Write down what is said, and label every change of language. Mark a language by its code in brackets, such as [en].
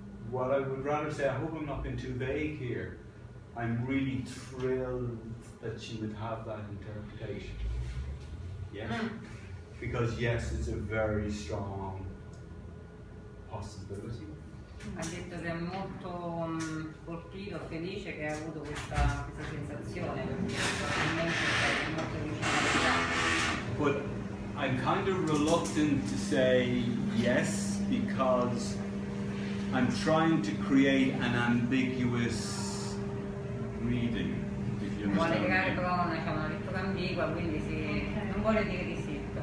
[en] What I would rather say, I hope I'm not being too vague here. I'm really thrilled that she would have that interpretation. Yes? Because yes, it's a very strong possibility. [it] Ha detto che è molto colpito, felice che ha avuto questa sensazione, perché probabilmente è molto vicino. [en] But I'm kind of reluctant to say yes, because I'm trying to create an ambiguous reading. [it] Vuole creare però una lettura ambigua, quindi non vuole dire di sì.